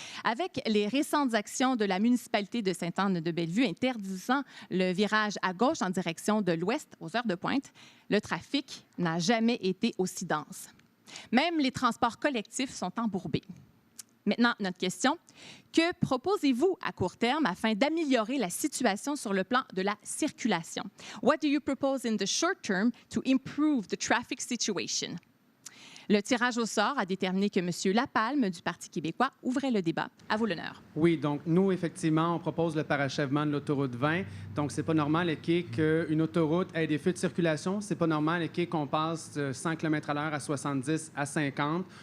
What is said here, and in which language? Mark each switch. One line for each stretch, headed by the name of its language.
French: Avec les récentes actions de la municipalité de Sainte-Anne-de-Bellevue interdisant le virage à gauche en direction de l'ouest aux heures de pointe, le trafic n'a jamais été aussi dense. Même les transports collectifs sont embourbés. Maintenant, notre question. Que proposez-vous à court terme afin d'améliorer la situation sur le plan de la circulation?
English: What do you propose in the short term to improve the traffic situation?
French: Le tirage au sort a déterminé que M. Lapalme du Parti québécois ouvrait le débat. À vous l'honneur. Oui, donc nous, effectivement, on propose le parachèvement de l'autoroute 20. Donc, c'est pas normal, qu'une autoroute ait des feux de circulation. C'est pas normal, qu'on passe de 100 km/h à 70 à 50.